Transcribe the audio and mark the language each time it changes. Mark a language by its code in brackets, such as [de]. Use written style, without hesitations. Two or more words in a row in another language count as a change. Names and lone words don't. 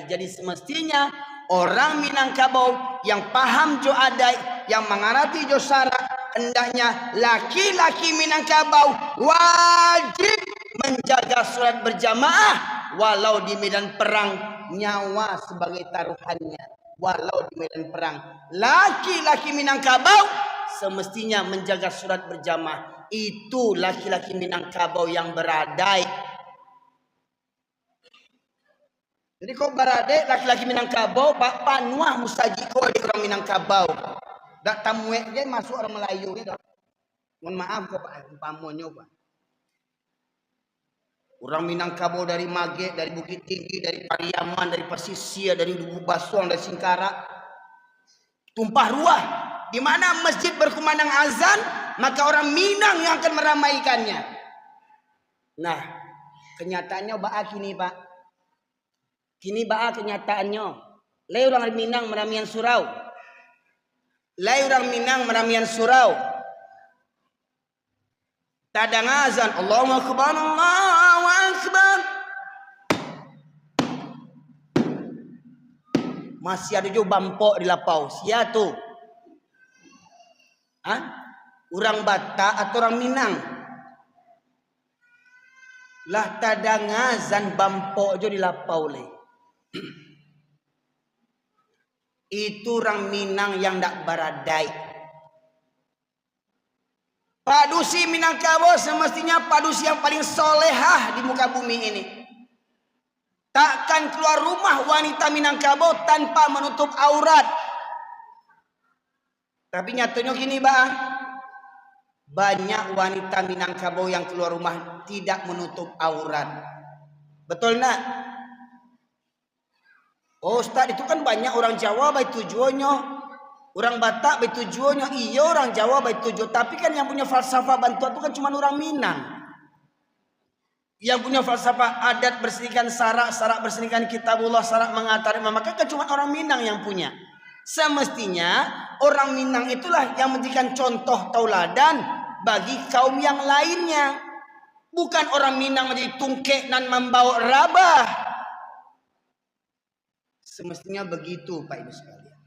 [id] Jadi semestinya orang Minangkabau yang paham [min] jo adai, [id] yang [min] mengarati jo sarak, [id] hendaknya laki-laki Minangkabau wajib menjaga sholat berjamaah walau di medan perang, nyawa sebagai taruhannya. Walau di medan perang, laki-laki Minangkabau semestinya menjaga sholat berjamaah. Itu laki-laki Minangkabau yang beradai. [min] Jadi kau beradai laki-laki Minangkabau, Pak Panuah musajiko di orang Minangkabau. Dak tamuek dia masuk orang Melayu gitu. Mohon maaf kok Pak, pamonyo Pak. [id] Orang Minangkabau dari Mage, dari Bukit Tinggi, dari Pariaman, dari Pasisir, dari Lubuk Basuang, dari Singkara. Tumpah ruah. Di mana masjid berkumandang azan, maka orang Minang yang akan meramaikannya. [min] Nah, kenyataannya baa kini Pak. Kini baa kenyataannya. Lai orang Minang meramian surau. Lai orang Minang meramian surau. Tadang azan, [ar] Allahu Akbar, Allahu Akbar. [min] Masih ada juga bampok di lapau. Sia tu. Hah? [id] Orang Batak atau orang Minang? [min] Lah tadang azan bampok jo di lapau le. [id] Itu orang Minang yang dak baradai. Padusi Minangkabau semestinya padusi yang paling solehah di muka bumi ini. Takkan keluar rumah wanita Minangkabau tanpa menutup aurat. Tapi nyatanya gini bah, banyak wanita Minangkabau yang keluar rumah tidak menutup aurat. Betul nak? Oh Ustaz, itu kan banyak orang Jawa baik tujuannya. Orang Batak baik tujuannya. Iya orang Jawa baik tujuan. Tapi kan yang punya falsafah bantuan itu kan cuma orang Minang. Yang punya falsafah adat bersihkan sarak, sarak bersihkan kitabullah, sarak mengatari maka kan cuma orang Minang yang punya. Semestinya orang Minang itulah yang menjadikan contoh tauladan bagi kaum yang lainnya. Bukan orang Minang menjadi tungkek dan membawa rabah. Semestinya begitu Pak Ibu sekalian.